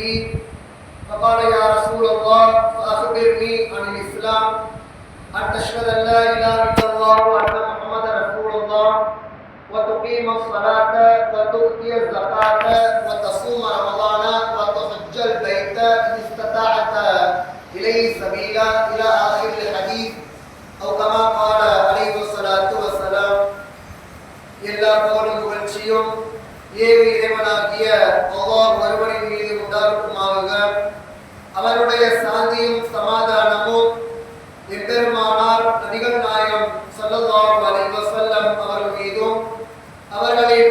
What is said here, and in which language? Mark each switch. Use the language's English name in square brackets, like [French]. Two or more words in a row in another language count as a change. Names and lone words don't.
[Arabic] فقال يا رسول الله فأخبرني عن الإسلام أن تشهد أن لا إله إلا الله وأن محمدا رسول الله وتقيم الصلاة وتؤتي الزكاة وتصوم رمضان وتحج البيت إن استطعت إليه سبيلا إلى آخر الحديث أو كما قال عليه الصلاة والسلام. [Tamil] எல்லா புகழும் புகழ்ச்சியும் ஏக இறைவனாகிய அல்லாஹ் ஒருவனின் மீது உண்டாகட்டுமாக. அவருடைய சாந்தியும் சமாதானமும் எம்பெருமானார் நபிகள் நாயகம் [Arabic] صلى الله عليه وسلم [Tamil] அவர்கள் மீதும் அவர்களின்